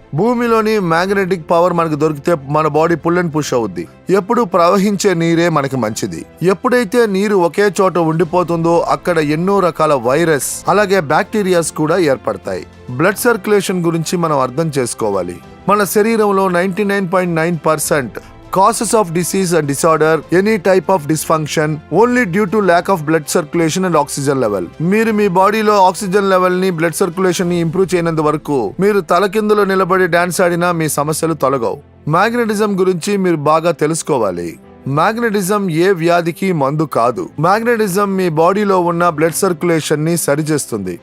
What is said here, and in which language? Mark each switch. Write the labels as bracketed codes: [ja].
[te] భూమిలోని magnetic power మనకు దొరికితే మన బాడీ పుల్ అండ్ పుష్ అవుద్ది. ఎప్పుడు ప్రవహించే నీరే మనకి మంచిది. ఎప్పుడైతే నీరు ఒకే చోట ఉండిపోతుందో అక్కడ ఎన్నో రకాల వైరస్ అలాగే బ్యాక్టీరియాస్ కూడా ఏర్పడతాయి. బ్లడ్ సర్క్యులేషన్ గురించి మనం అర్థం చేసుకోవాలి. మన శరీరంలో [en] 99.9% causes of disease and disorder, any type of dysfunction, only due to lack of blood circulation and oxygen level. [te] మీరు మీ బాడీలో ఆక్సిజన్ లెవెల్ ని బ్లడ్ సర్క్యులేషన్ ని ఇంప్రూవ్ చేయనంత వరకు మీరు తలకిందులో నిలబడి డాన్స్ ఆడినా మీ సమస్యలు తొలగవు. మ్యాగ్నెటిజం గురించి మీరు బాగా తెలుసుకోవాలి. మ్యాగ్నెటిజం ఏ వ్యాధికి మందు కాదు. మ్యాగ్నెటిజం మీ బాడీలో ఉన్న బ్లడ్ సర్క్యులేషన్ ని సరిచేస్తుంది.